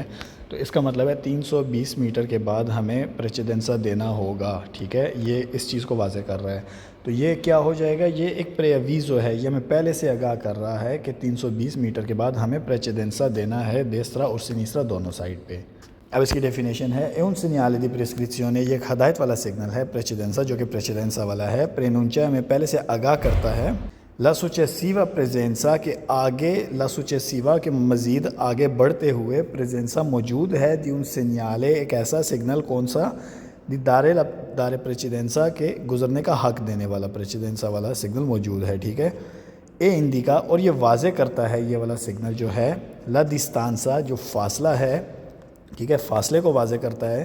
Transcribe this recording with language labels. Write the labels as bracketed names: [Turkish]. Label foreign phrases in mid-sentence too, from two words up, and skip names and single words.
[Urdu] تو اس کا مطلب ہے 320 میٹر کے بعد ہمیں پریچیدنسا دینا ہوگا. ٹھیک ہے، یہ اس چیز کو واضح کر رہا ہے. تو یہ کیا ہو جائے گا؟ یہ ایک پریویزو ہے، یہ ہمیں پہلے سے آگاہ کر رہا ہے کہ 320 میٹر کے بعد ہمیں پریچیدنسا دینا ہے دیسترا اور سینیسرا دونوں سائڈ پہ. اب اس کی ڈیفینیشن ہے: [Italian] è un segnale di prescrizione، [Urdu] یہ ایک ہدایت والا سگنل ہے پریچیدنسا جو کہ پریچیدنسا والا ہے. پرینونچا ہمیں پہلے سے آگاہ کرتا ہے [Italian] la successiva presenza [Urdu] کے آگے، [Italian] la successiva [Urdu] کے مزید آگے بڑھتے ہوئے پریزنسا موجود ہے [Italian] di un segnale، [Urdu] ایک ایسا سگنل. کون سا؟ [Italian] di dare precedenza [Urdu] کے گزرنے کا حق دینے والا پریچیدنسا والا سگنل موجود ہے. ٹھیک ہے، [Italian] e indica, [Urdu] اور یہ واضح کرتا ہے یہ والا سگنل جو ہے [Italian] la distanza, [Urdu] جو فاصلہ ہے. ٹھیک ہے، فاصلے کو واضح کرتا ہے.